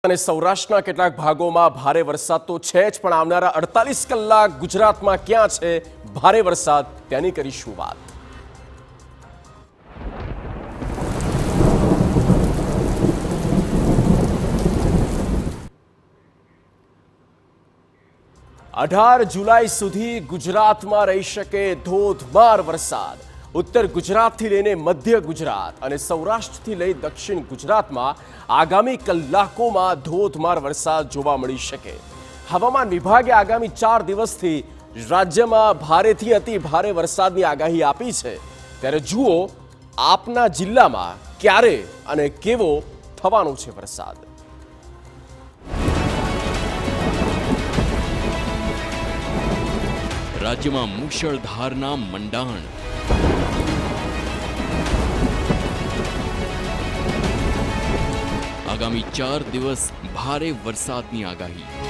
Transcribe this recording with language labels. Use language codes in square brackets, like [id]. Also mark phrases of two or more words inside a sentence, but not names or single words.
[gu] અને સૌરાષ્ટ્રના કેટલાક ભાગોમાં ભારે વરસાદ તો છે જ, પણ આવનારા 48 કલાક ગુજરાતમાં ક્યાં છે ભારે વરસાદ તેની કરીશું વાત। અઠાર જુલાઈ સુધી ગુજરાતમાં રહી શકે ધોધમાર વરસાદ। ઉત્તર ગુજરાત લઈને મધ્ય ગુજરાત ઓર સૌરાષ્ટ્ર લઈ દક્ષિણ ગુજરાત મેં આગામી કલાકોં ધોધમાર વરસાદ જોવા મળી શકે। હવામાન વિભાગે આગામી 4 દિવસથી રાજ્ય મેં ભારે થી અતિ ભારે વરસાદની આગાહી આપી છે। ત્યારે જુઓ આપના જિલ્લા મેં ક્યારે અને કેવો થવાનો છે વરસાદ। રાજ્ય મેં મુશળધારના મંડાણ। આગામી 4 દિવસ ભારે વરસાદની આગાહી।